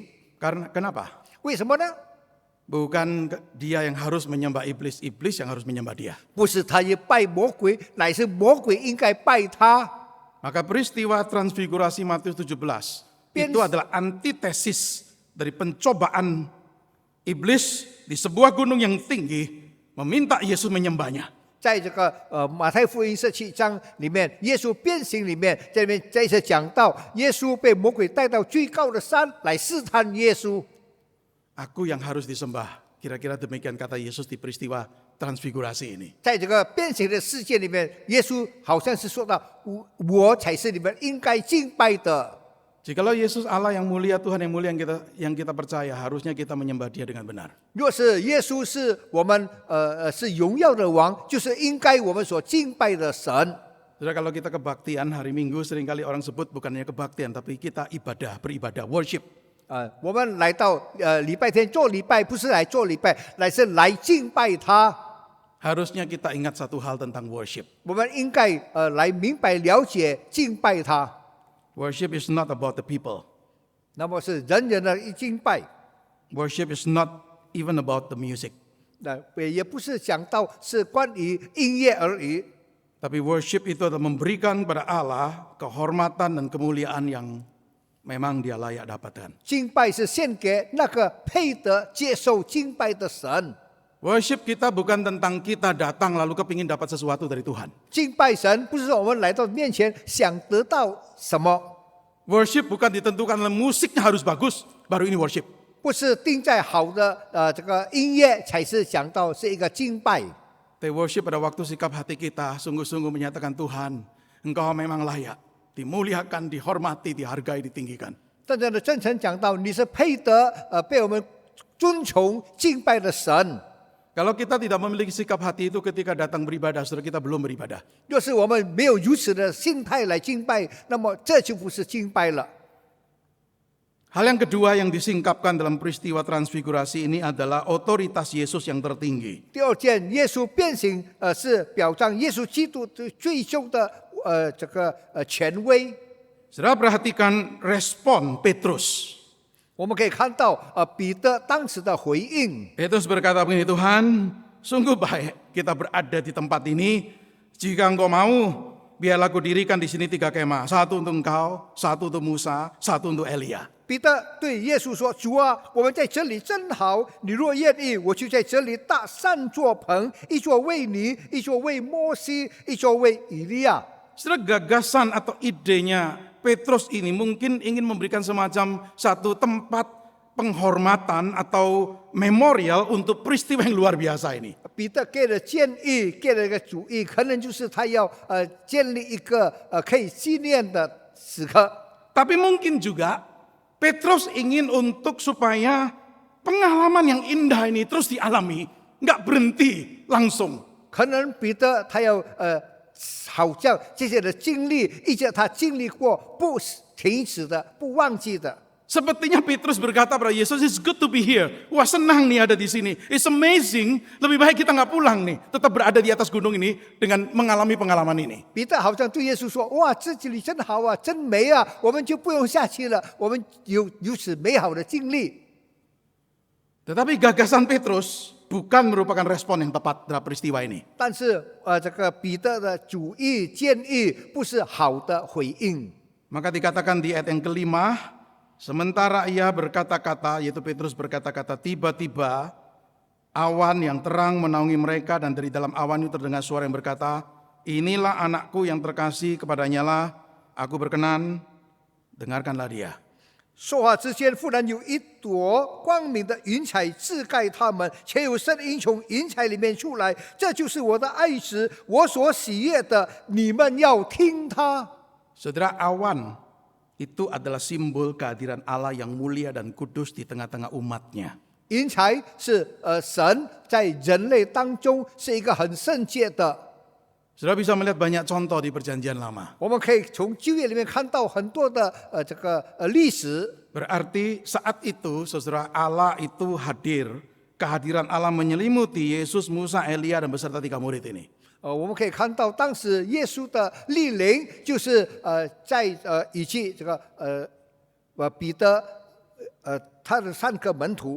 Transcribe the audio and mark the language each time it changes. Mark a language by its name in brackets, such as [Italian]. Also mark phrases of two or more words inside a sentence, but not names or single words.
[Indonesian] Karena kenapa? [Chinese] 为什么呢？ [Indonesian] Bukan dia yang harus menyembah iblis, iblis yang harus menyembah dia. [Chinese] 不是他也拜魔鬼，乃是魔鬼应该拜他。 [Indonesian] Maka peristiwa transfigurasi Matius 17 itu adalah antitesis dari pencobaan iblis di sebuah gunung yang tinggi meminta Yesus menyembahnya. [Chinese] 在这个马太福音17章里面，耶稣变形里面，这边再一次讲到，耶稣被魔鬼带到最高的山来试探耶稣。 [Indonesian] Aku yang harus disembah. Kira-kira demikian kata Yesus di peristiwa transfigurasi ini. [Chinese] 在这个变形的世界里面，耶稣好像是说到，我才是你们应该敬拜的。 [Indonesian] Jikalau Yesus Allah yang mulia, Tuhan yang mulia yang kita percaya, harusnya kita menyembah Dia dengan benar. [Chinese] 若是耶稣是我们是荣耀的王，就是应该我们所敬拜的神。 [Indonesian] Saudara, kalau kita kebaktian hari Minggu seringkali orang sebut bukannya kebaktian, tapi kita beribadah, worship. [Chinese] 我们来到礼拜天做礼拜，不是来做礼拜，乃是来敬拜他。 [Indonesian] Harusnya kita ingat satu hal tentang worship. [Chinese] 我们应该来明白了解敬拜他。 [English] Worship is not about the people. [Chinese] 那么是人人的敬拜， [English] Worship is not even about the music. [Chinese] 也不是讲到是关于音乐而已。 [Indonesian] Tapi worship itu adalah memberikan kepada Allah kehormatan dan kemuliaan yang memang Dia layak dapatkan. [Chinese] 敬拜是献给那个配得接受敬拜的神。 [Indonesian] Worship kita bukan tentang kita datang lalu kepingin dapat sesuatu dari Tuhan. [Chinese] 敬拜神不是说我们来到面前想得到什么， [Indonesian] Worship bukan ditentukan oleh musiknya harus bagus, baru ini worship. [Chinese] 不是定在好的这个音乐才是讲到是一个敬拜。 [Indonesian] Tapi worship pada waktu sikap hati kita sungguh-sungguh menyatakan Tuhan, Engkau memang layak. dimuliakan, dihormati, dihargai, ditinggikan. [Chinese] 真正的真诚讲到，你是配得被我们尊崇敬拜的神。 [Indonesian] Kalau kita tidak memiliki sikap hati itu ketika datang beribadah, saudara, kita belum beribadah. [Chinese] 若是我们没有如此的心态来敬拜，那么这就不是敬拜了。 [Indonesian] Hal yang kedua yang disingkapkan dalam peristiwa transfigurasi ini adalah otoritas Yesus yang tertinggi. [Chinese] 第二件，耶稣变形，是表彰耶稣基督最终的这个权威。 [Indonesian] Saudara perhatikan respon Petrus. [Chinese] 我们可以看到，彼得当时的回应。 [Indonesian] Petrus berkata begini, Tuhan, sungguh baik kita berada di tempat ini. Jika engkau mau, biarlah aku dirikan di sini 3 kemah. 1 untuk engkau, 1 untuk Musa, 1 untuk Elia. [Chinese] 彼得对耶稣说：“主啊，我们在这里真好。你若愿意，我就在这里搭3座棚，一座为你，一座为摩西，一座为以利亚。” [Indonesian] Saudara, gagasan atau idenya Petrus ini mungkin ingin memberikan semacam satu tempat penghormatan atau memorial untuk peristiwa yang luar biasa ini. [Chinese] 彼得给了建议，给了一个主意，可能就是他要建立一个可以纪念的时刻。 [Indonesian] Tapi mungkin juga Petrus ingin untuk supaya pengalaman yang indah ini terus dialami, nggak berhenti langsung. [Chinese] 可能彼得他要好像这些的经历，一直他经历过，不停止的，不忘记的。 [Indonesian] Sepertinya Petrus berkata pada Yesus, [English] "It's good to be here." [Indonesian] Wah, senang nih ada di sini. [English] It's amazing. [Indonesian] Lebih baik kita nggak pulang nih, tetap berada di atas gunung ini dengan mengalami pengalaman ini. [Chinese] 彼得好像对耶稣说：“哇，这里真好啊，真美啊，我们就不用下去了，我们有如此美好的经历。” [Indonesian] Tetapi gagasan Petrus bukan merupakan respon yang tepat terhadap peristiwa ini. [Chinese] 但是这个彼得的主意建议不是好的回应。 [Indonesian] Maka dikatakan di ayat yang kelima, sementara ia berkata-kata, yaitu Petrus berkata-kata, tiba-tiba awan yang terang menaungi mereka dan dari dalam awan itu terdengar suara yang berkata, inilah anakku yang terkasih, kepadanya lah aku berkenan, dengarkanlah dia. [Chinese] 说话之间，忽然有一朵光明的云彩遮盖他们，且有声音从云彩里面出来：“这就是我的爱子，我所喜悦的，你们要听他。” [Indonesian] Saudara, awan itu adalah simbol kehadiran Allah yang mulia dan kudus di tengah-tengah umatnya. [Chinese] 云彩是神在人类当中是一个很圣洁的。 [Indonesian] Saudara bisa melihat banyak contoh di perjanjian lama. [Chinese] 我们可以从旧约里面看到很多的这个历史。 [Indonesian] Berarti saat itu, saudara, Allah itu hadir. Kehadiran Allah menyelimuti Yesus, Musa, Elia dan beserta 3 murid ini. [Chinese] 我们可以看到当时耶稣的莅临，就是在以及这个彼得他的3个门徒。